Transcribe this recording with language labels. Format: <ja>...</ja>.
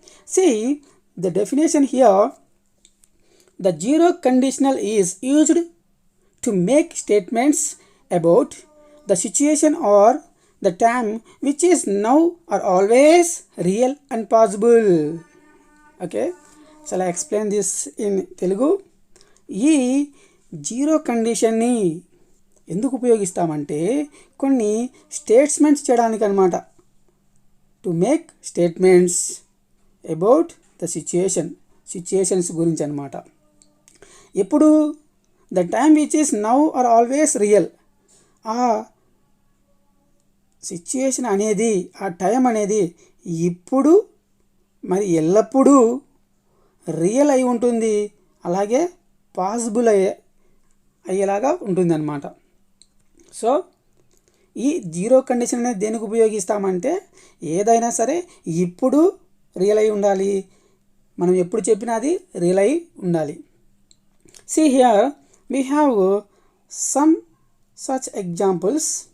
<en>See the definition here. The zero conditional is used to make statements about the situation or the time which is now or always real and possible. Okay, shall I explain this in Telugu?</en> <te>ఈ zero కండిషన్ని ఎందుకు ఉపయోగిస్తామంటే కొన్ని statements చేయడానికి అనమాట.</te> <en>to make statements about the situations</en> <te>గురించి అనమాట. ఎప్పుడు</te> <en>the time which is now or always real,</en> <te>ఆ situation అనేది, ఆ టైం అనేది ఇప్పుడు మరి ఎల్లప్పుడూ రియల్ అయి ఉంటుంది, అలాగే పాసిబుల్ అయ్యేలాగా ఉంటుంది అన్నమాట. సో ఈ జీరో కండిషన్ అనేది దేనికి ఉపయోగిస్తామంటే ఏదైనా సరే ఇప్పుడు రియల్ అయి ఉండాలి, మనం ఎప్పుడు చెప్పినా అది రియల్ అయి ఉండాలి.</te> <en>See here we have some such examples.</en>